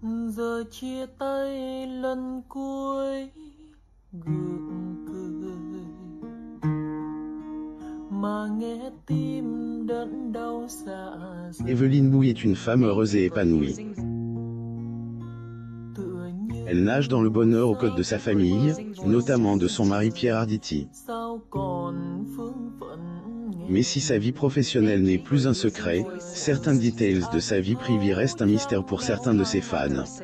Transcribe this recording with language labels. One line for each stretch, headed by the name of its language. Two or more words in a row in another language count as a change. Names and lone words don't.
Vietnamese: Giờ chia tay lần cuối gượng cười mà nghe tim đớn đau dạ dày.
French: Evelyne Bouy est une femme heureuse et épanouie. Elle nage dans le bonheur aux côtés de sa famille, notamment de son mari Pierre Arditi. Mais si sa vie professionnelle n'est plus un secret, certains details de sa vie privée restent un mystère pour certains de ses fans.